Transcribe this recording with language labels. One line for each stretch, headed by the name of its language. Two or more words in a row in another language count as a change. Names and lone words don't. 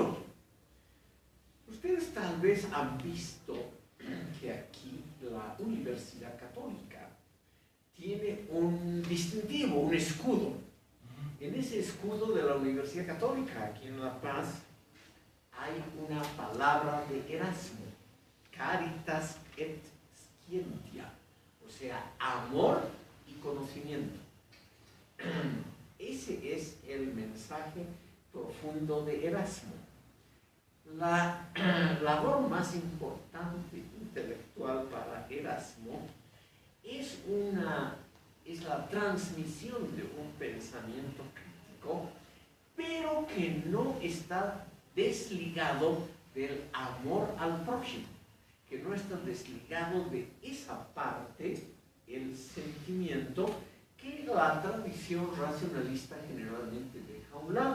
Spanish: Ustedes tal vez han visto que aquí la Universidad Católica tiene un distintivo, un escudo. En ese escudo de la Universidad Católica, aquí en La Paz, hay una palabra de Erasmo,
Latin: caritas et scientia,
Spanish: o sea, amor y conocimiento. Ese es el mensaje profundo de Erasmo. La labor más importante intelectual para Erasmo es la transmisión de un pensamiento crítico, pero que no está desligado del amor al prójimo, que no está desligado de esa parte, el sentimiento, que la tradición racionalista generalmente deja a un lado.